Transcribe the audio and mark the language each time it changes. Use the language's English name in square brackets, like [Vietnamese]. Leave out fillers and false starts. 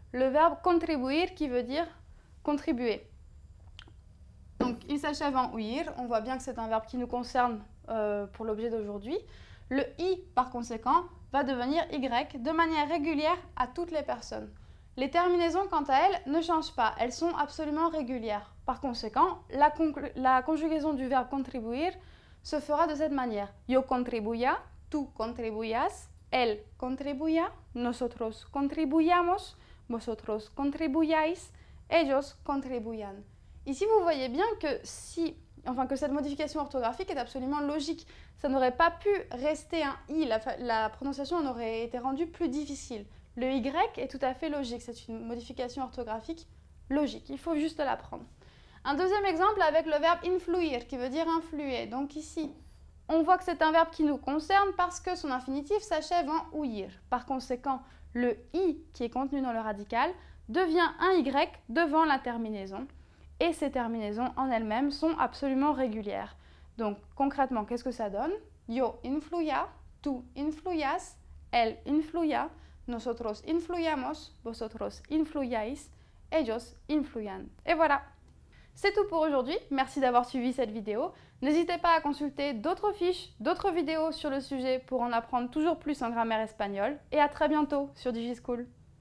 [French] Le verbe contribuir qui veut dire contribuer. Donc il s'achève en UIR, on voit bien que c'est un verbe qui nous concerne pour l'objet d'aujourd'hui. Le I par conséquent va devenir Y de manière régulière à toutes les personnes. Les terminaisons, quant à elles, ne changent pas, elles sont absolument régulières. Par conséquent, la conjugaison du verbe contribuir se fera de cette manière. [Spanish] Yo contribuya, tú contribuyas, él contribuya, nosotros contribuyamos, vosotros contribuyáis, ellos contribuyan. [French] Ici, vous voyez bien que que cette modification orthographique est absolument logique. Ça n'aurait pas pu rester un I, la prononciation en aurait été rendue plus difficile. Le Y est tout à fait logique, c'est une modification orthographique logique, il faut juste l'apprendre. Un deuxième exemple avec le verbe influir qui veut dire influer. Donc ici, on voit que c'est un verbe qui nous concerne parce que son infinitif s'achève en UIR. Par conséquent, le I qui est contenu dans le radical devient un Y devant la terminaison. Et ces terminaisons en elles-mêmes sont absolument régulières. Donc concrètement, qu'est-ce que ça donne? [Spanish] Yo influya, tú influyas, él influya, nosotros influyamos, vosotros influyáis, ellos influyan. [French] Et voilà! C'est tout pour aujourd'hui, merci d'avoir suivi cette vidéo. N'hésitez pas à consulter d'autres fiches, d'autres vidéos sur le sujet pour en apprendre toujours plus en grammaire espagnole. Et à très bientôt sur DigiSchool.